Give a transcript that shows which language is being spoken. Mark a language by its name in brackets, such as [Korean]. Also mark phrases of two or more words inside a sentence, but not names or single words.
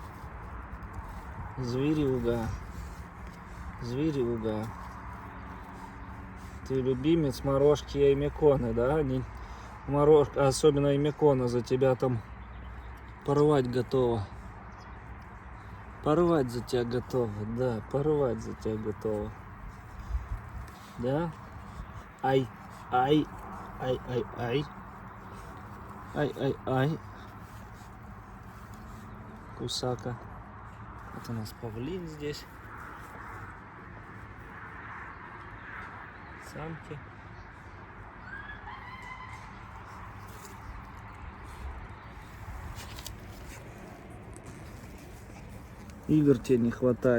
[Russian] Зверюга. Зверюга. Ты любимец морожки и меконы, да? Они морожка, особенно и мекона, за тебя там порвать готова. Порвать за тебя готова, да, порвать за тебя готова. Да? Ай, ай, ай, ай, ай. Ай, ай, ай. Кусака. Вот у нас павлин здесь. Самки. Игр тебе не хватает.